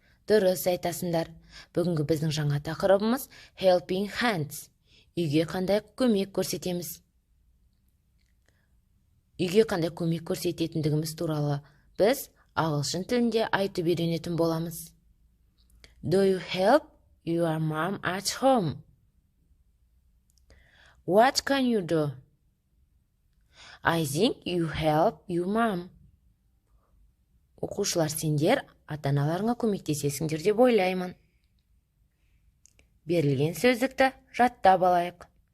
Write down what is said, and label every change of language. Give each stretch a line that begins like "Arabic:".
Kazakh: Дұрыс айтасыңдар. Бүгінгі біздің жаңа тақырыбымыз helping hands. Үйге қандай көмек көрсетеміз? Үйге қандай көмек көрсететіндігіміз туралы біз ағылшын тілінде айтып үйренетін боламыз.
English: Do you help your mom at home? What can you do? I think you help your mom.
Kazakh: Оқушылар, сендер ата-аналарыңа көмектесесіңдер деп ойлаймын. Берілген сөздікті жаттап алайық.